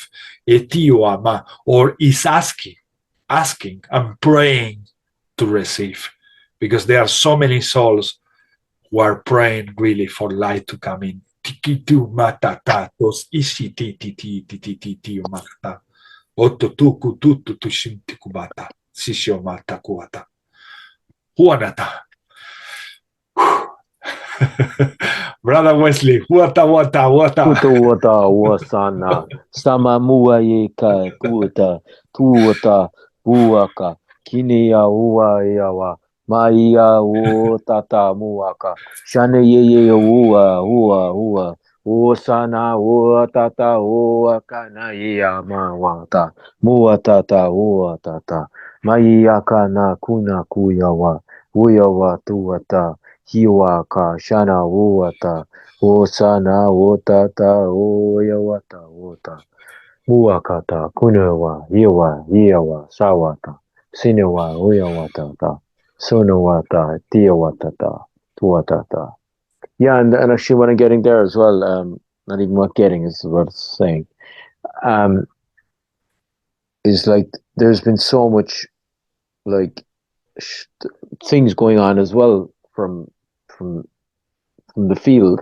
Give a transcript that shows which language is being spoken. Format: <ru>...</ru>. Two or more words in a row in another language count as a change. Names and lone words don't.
<en>Or is asking and praying to receive, because there are so many souls who are praying really for light to come in. Brother Wesley, wata. Wata wasana sama muayeka tuwata buaka kineya uwa yawa Maia o tata muaka shane ye ua o sana o tata o akana ya mawata mua tata Maia kana kuna kuyawa uyawa tuwata hiwa ka shana uata o sana o tata o yawata ota muakata kunewa yawa sawata sinewa uyawata Sonowata, Tiawatata, Tuatata. Yeah, and actually what I'm getting there as well, not even what getting is what it's saying, is like there's been so much like things going on as well from the field.</en>